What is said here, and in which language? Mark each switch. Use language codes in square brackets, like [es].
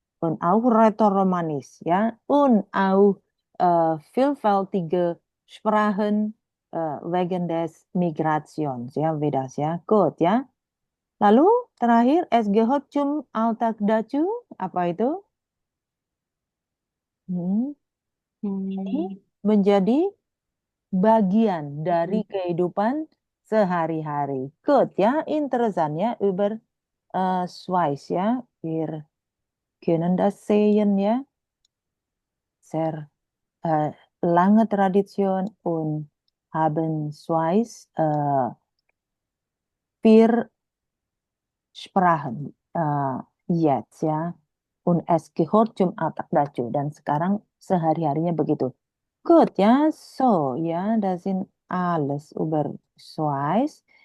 [de] Und auch Rätoromanisch, ja. Und auch vielfältige Sprachen wegen des Migrations, ja, wie das, ja. Gut, ya. [id] Lalu terakhir, [de] es gehört zum Alltag dazu. [id] Apa itu? Hmm, ini Hmm. menjadi bagian dari kehidupan sehari-hari. [de] Gut, ya. Interesant, ya. Über Schweiz, ya. Wir können das sehen, ja. Sehr lange Tradition und haben Schweiz vier Sprachen jetzt, ja. Und es gehört zum Alltag dazu. [id] Dan sekarang sehari-harinya begitu. [de] Gut, ja, so, ja, das sind alles über Schweiz.